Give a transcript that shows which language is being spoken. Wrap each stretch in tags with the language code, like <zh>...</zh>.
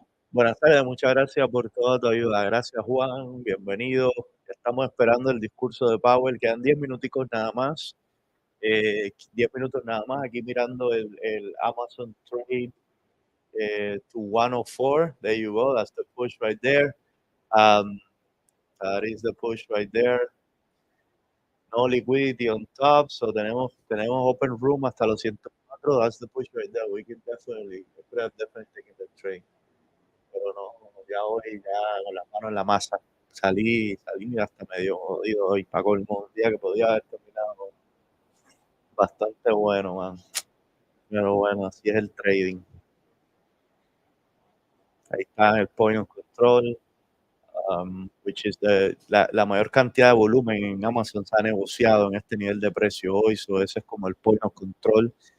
<es>Buenas tardes, muchas gracias por toda tu ayuda. Gracias, Juan, bienvenido. Estamos esperando el discurso de Powell, quedan 10 minuticos nada más. 10 minutos nada más, aquí mirando el Amazon Trade to 104.</es> <en>There you go, that's the push right there. That is the push right there. No liquidity on top, so</en> <es>tenemos</es> <en>open room</en> <es>hasta los 104.</es> <en>That's the push right there. We can definitely, could have definitely taken the trade.</en> <es>Pero no, ya hoy, ya con las manos en la masa. Salí hasta medio jodido hoy, para colmo, un día que podía haber terminado bastante bueno, man. Pero bueno, así es el trading. Ahí está el point of control,</es> <en>which is</en> <es>la mayor cantidad de volumen en Amazon se ha negociado en este nivel de precio hoy, so ese es como el point of control.</es>